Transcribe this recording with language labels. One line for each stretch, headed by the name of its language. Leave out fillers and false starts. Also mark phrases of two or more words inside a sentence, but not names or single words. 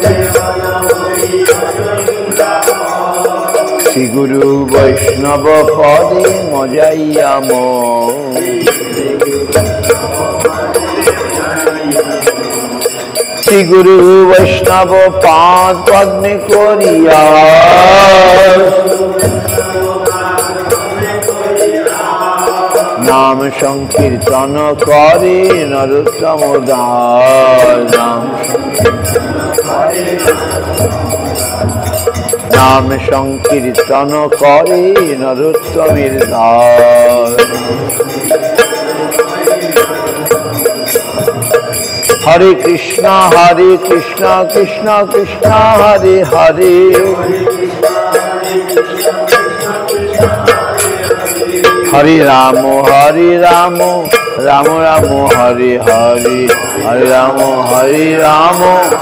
Bangla: শ্রী গুরু বৈষ্ণব পদে মজাইয়া মন, শ্রী গুরু বৈষ্ণব পাদ পদ্মে করিয়া নাম সংকীর্তন করে নরোত্তম দাস। নাম সংকীর্তন করে নরোত্তমের দাস।
Sanskrit: Hare Krishna Krishna Krishna Hare Hare, Hare Ramo Ramo Ramo Hare Hare, Hare Ramo